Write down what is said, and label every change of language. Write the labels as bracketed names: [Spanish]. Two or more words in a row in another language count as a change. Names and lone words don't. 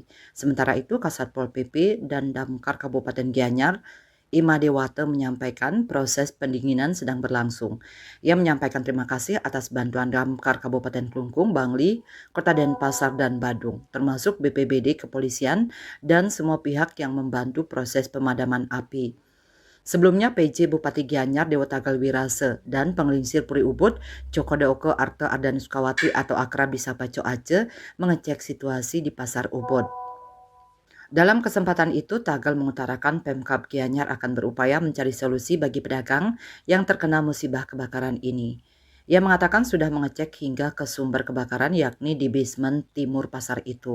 [Indonesian] Sementara itu, Kasatpol PP dan Damkar Kabupaten Gianyar Ima Dewata menyampaikan proses pendinginan sedang berlangsung. Ia menyampaikan terima kasih atas bantuan Damkar Kabupaten Klungkung, Bangli, Kota Denpasar, dan Badung, termasuk BPBD, kepolisian, dan semua pihak yang membantu proses pemadaman api. Sebelumnya PJ Bupati Gianyar Dewata Galwirase dan Penglingsir Puri Ubud Joko Deoko Arte Ardani Sukawati atau akrab disapa Co Aceh mengecek situasi di Pasar Ubud. Dalam kesempatan itu, Tagal mengutarakan Pemkab Gianyar akan berupaya mencari solusi bagi pedagang yang terkena musibah kebakaran ini. Ia mengatakan sudah mengecek hingga ke sumber kebakaran yakni di basement timur pasar itu.